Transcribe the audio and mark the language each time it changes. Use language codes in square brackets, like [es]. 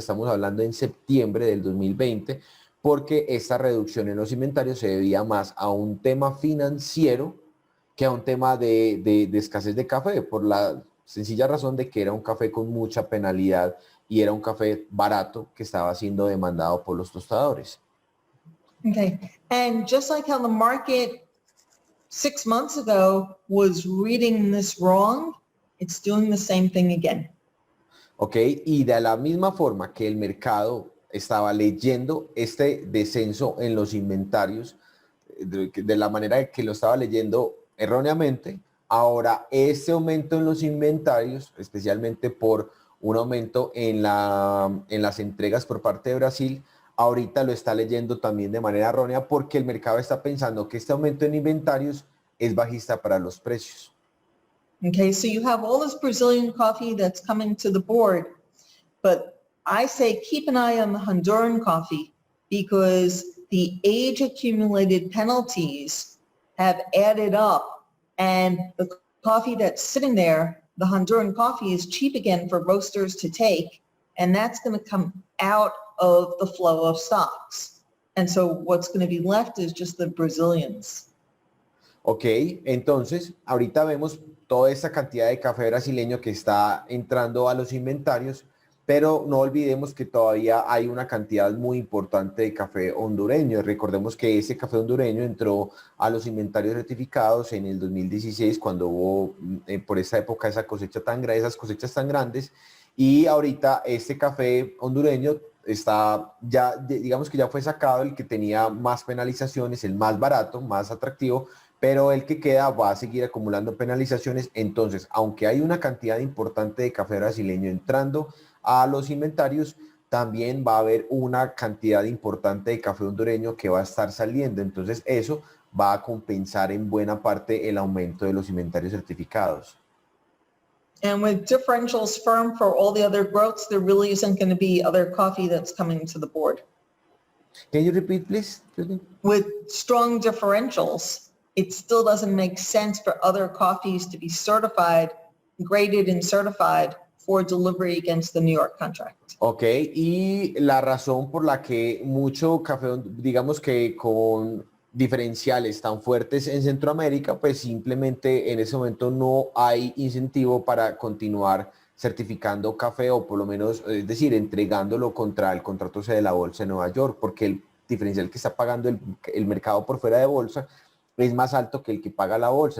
[es] Estamos hablando en septiembre del 2020, porque esta reducción en los inventarios se debía más a un tema financiero que a un tema de escasez de café, por la sencilla razón de que era un café con mucha penalidad y era un café barato que estaba siendo demandado por los tostadores. [en] Okay, and just like how the market 6 months ago was reading this wrong, it's doing the same thing again. [es] ¿Ok? Y de la misma forma que el mercado estaba leyendo este descenso en los inventarios, de la manera que lo estaba leyendo erróneamente, ahora este aumento en los inventarios, especialmente por un aumento en las entregas por parte de Brasil, ahorita lo está leyendo también de manera errónea porque el mercado está pensando que este aumento en inventarios es bajista para los precios. [en] Okay, so you have all this Brazilian coffee that's coming to the board, but I say keep an eye on the Honduran coffee because the age accumulated penalties have added up, and the coffee that's sitting there, the Honduran coffee, is cheap again for roasters to take, and that's going to come out of the flow of stocks. And so what's going to be left is just the Brazilians. [es] Ok, entonces ahorita vemos toda esta cantidad de café brasileño que está entrando a los inventarios, pero no olvidemos que todavía hay una cantidad muy importante de café hondureño. Recordemos que ese café hondureño entró a los inventarios certificados en el 2016 cuando hubo por esa época esas cosechas tan grandes, y ahorita este café hondureño está ya, digamos que ya fue sacado el que tenía más penalizaciones, el más barato, más atractivo, pero el que queda va a seguir acumulando penalizaciones. Entonces, aunque hay una cantidad importante de café brasileño entrando a los inventarios, también va a haber una cantidad importante de café hondureño que va a estar saliendo. Entonces, eso va a compensar en buena parte el aumento de los inventarios certificados. [en] And with differentials firm for all the other growths, there really isn't going to be other coffee that's coming to the board. Can you repeat, please? With strong differentials, it still doesn't make sense for other coffees to be certified, graded and certified for delivery against the New York contract. [es] Ok, y la razón por la que mucho café, digamos que con diferenciales tan fuertes en Centroamérica, pues simplemente en ese momento no hay incentivo para continuar certificando café, o por lo menos, es decir, entregándolo contra el contrato de la bolsa de Nueva York, porque el diferencial que está pagando el mercado por fuera de bolsa es más alto que el que paga la bolsa.